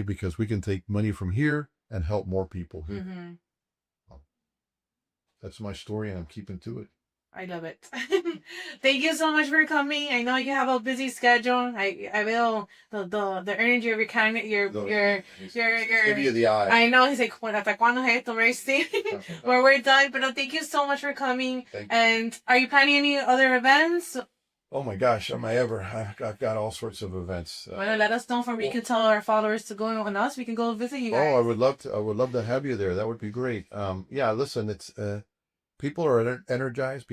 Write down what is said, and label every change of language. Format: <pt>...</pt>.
<en>Because we can take money from here and help more people here. That's my story, and I'm keeping to it. I love it. Thank you so much for coming. I know you have a busy schedule. I feel the energy of your kind. Give you the eye. I know. He's like,</en> <es>¿hasta cuándo es esto, Mercy?</es> <en>Where we're done. But thank you so much for coming. And are you planning any other events? Oh my gosh, am I ever? I've got all sorts of events. Well, let us know we can tell our followers to go on us. We can go visit you guys. Oh, I would love to have you there. That would be great. Yeah, listen, it's people are energized.</en>